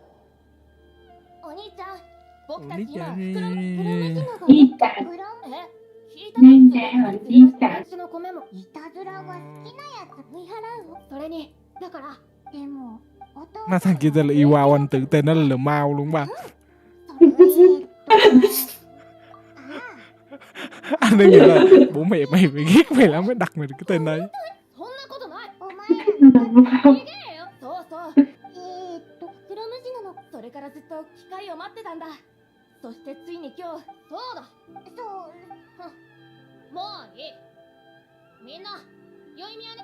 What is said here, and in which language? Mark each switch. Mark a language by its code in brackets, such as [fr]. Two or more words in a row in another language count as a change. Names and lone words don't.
[vi] Mà thằng kia tên là Iwao, anh tưởng tên nó là Mao luôn ba. Anh đang nghĩ là bố mẹ mày phải ghét mày lắm mới đặt mày được cái tên đấy. [ja] それからずっと機会を待ってたんだ。そしてついに今日、そうだ。もういい。みんな、良い宮ね。